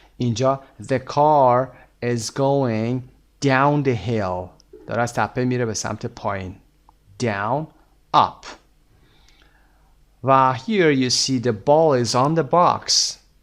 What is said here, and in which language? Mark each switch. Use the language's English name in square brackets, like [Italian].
[English] اینجا the car is going down the hill. [Persian] داره از تپه میره به سمت پایین. [English] Down, up. و here you see the ball is on the box.